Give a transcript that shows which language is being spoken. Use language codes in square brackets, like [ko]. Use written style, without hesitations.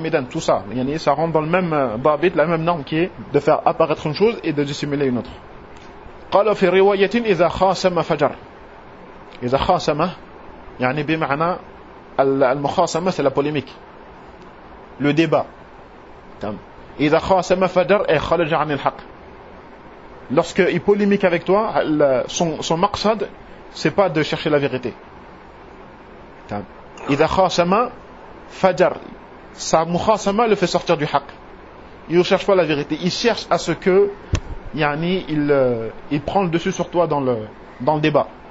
[fr] Tout ça, ça rentre dans le même babit, la même norme qui est de faire apparaître une chose et de dissimuler une autre. [ar] Qala fi riwayatin iza khasama fajar. Iza khasama. يعني بمعنى المخاصمة [fr] c'est la polémique, le débat. [ar] إذا خاصم فجر أي خرج عن الحق. [fr] Lorsque il polémique avec toi, son maqsad c'est pas de chercher la vérité. [ar] إذا خاصم فجر, [fr] sa مخاصمة le fait sortir du حق. Il ne cherche pas la vérité, il cherche à ce que يعني il prend le dessus sur toi dans le débat.